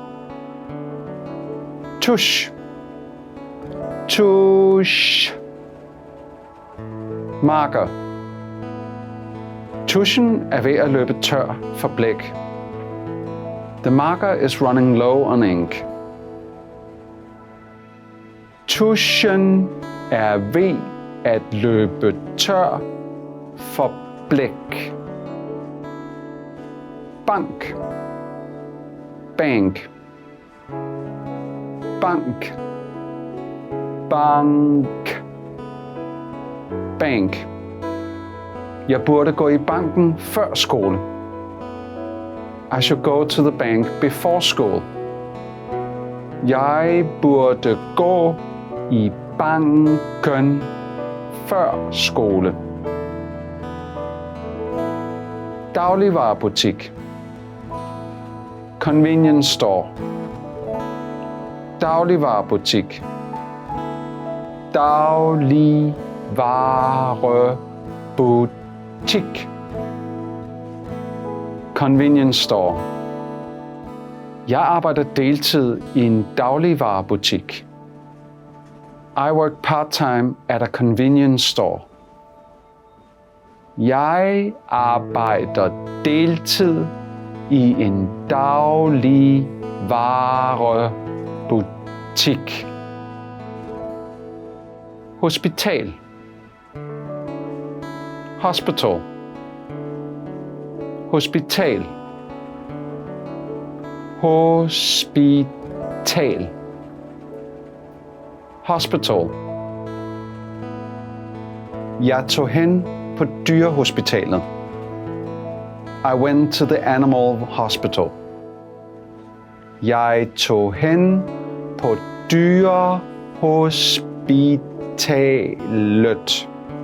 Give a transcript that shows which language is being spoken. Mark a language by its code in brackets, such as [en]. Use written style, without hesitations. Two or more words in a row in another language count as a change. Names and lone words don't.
[da] Tusch. Tusch. [en] Marker. [da] Tuschen er ved at løbe tør for blæk. [en] The marker is running low on ink. [da] Tuschen er ved at løbe tør for blæk. Bank. Bank. Bank. Bank. Bank. Jeg burde gå i banken før skole. [en] I should go to the bank before school. [da] Jeg burde gå i banken før skole. Dagligvarebutik. [en] Convenience store. Dagligvarebutik. [da] Dagligvarebutik. [en] Convenience store. [da] Jeg arbejder deltid i en dagligvarebutik. [en] I work part-time at a convenience store. [da] Jeg arbejder deltid i en daglig varebutik. Hospital. Hospital. Hospital. Hospital. Hospital. Jeg tog hen på dyrehospitalet. [en] I went to the animal hospital. [da] Jeg tog hen på dyrehospitalet.